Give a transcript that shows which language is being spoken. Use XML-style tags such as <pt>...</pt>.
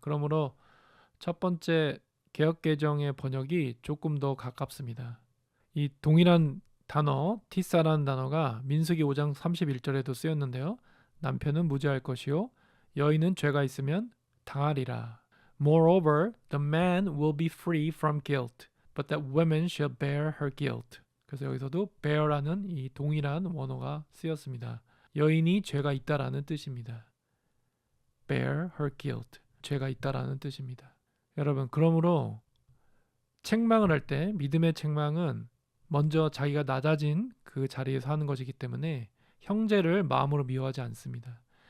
<ko>그러므로 첫 번째 개역개정의 번역이 조금 더 가깝습니다. 이 동일한 단어 티사라는 단어가 민수기 5장 31절에도 쓰였는데요. 남편은 무죄할 것이요 여인은 죄가 있으면 당하리라.</ko> <en>Moreover, the man will be free from guilt, but that woman shall bear her guilt.</en> <ko>그래서 여기서도 bear라는 이 동일한 원어가 쓰였습니다. 여인이 죄가 있다라는 뜻입니다.</ko> <en>bear her guilt.</en> <ko>죄가 있다라는 뜻입니다. 여러분, 그러므로 책망을 할 때 믿음의 책망은 먼저 자기가 낮아진 그 자리에서 하는 것이기 때문에 형제를 마음으로 미워하지 않습니다.</ko>